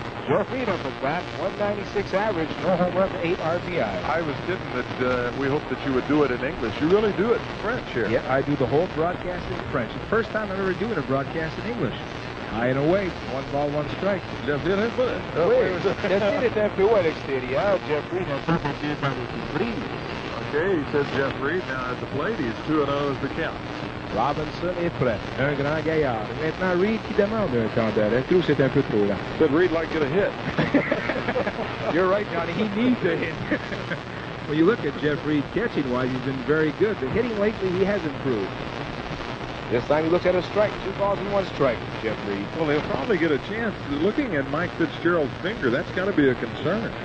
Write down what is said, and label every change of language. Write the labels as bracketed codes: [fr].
[en] Your freedom for bat, 196 average, no home run, 8 RBI. I was kidding that we hoped that you would do it in English. You really do it in French here. Yeah, I do the whole broadcast in French. The first time I'm ever doing a broadcast in English. High and away, 1 ball, 1 strike. [fr] Jeffrey est un peu à l'extérieur. Jeffrey n'a pas battu par le prix. [en] Okay, he says Jeff Reed now at the plate. He's 2-0 as the count. [fr] Robinson est prêt. Un grand gaillard. Maintenant, Reed qui demande un temps d'arrêt. Je trouve que c'est un peu trop lent. [en] Said Reed like to get a hit. You're right, Johnny. He needs a hit. When you look at Jeff Reed catching-wise, he's been very good. But hitting lately, he has improved. This time he looks at a strike. 2 balls and 1 strike, Jeff Reed. Well, he'll probably get a chance. Looking at Mike Fitzgerald's finger, that's got to be a concern.